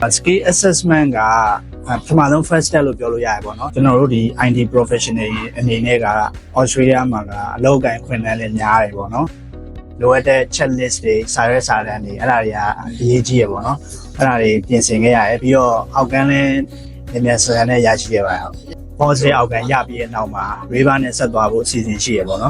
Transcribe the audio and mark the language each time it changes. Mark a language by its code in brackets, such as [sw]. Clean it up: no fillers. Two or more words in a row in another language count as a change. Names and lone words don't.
[en] skill assessment [my] ကပထမဆုံး [en] first step [my] လို့ပြောလို့ရတယ်ပေါ့နော်ကျွန်တော်တို့ဒီ [en] IT professional [my] အနေနဲ့က Australia မှာကအလုပ်အကိုင်ခွင့်လန်းလည်းများတယ်ပေါ့နော်လိုအပ်တဲ့ checklist တွေစာရွက်စာတမ်းတွေအဲ့ဒါတွေကအရေးကြီးရပေါ့နော်အဲ့ဒါတွေပြင်ဆင်ခဲ့ရတယ်ပြီးတော့အောက်ကန်းလည်းမြန်ဆန်နဲ့ရရှိရပါဟုတ် positive အောက်ကန်းရပြီးတဲ့နောက်မှာ river နဲ့ဆက်သွားဖို့အစီအစဉ်ရှိရပေါ့နော်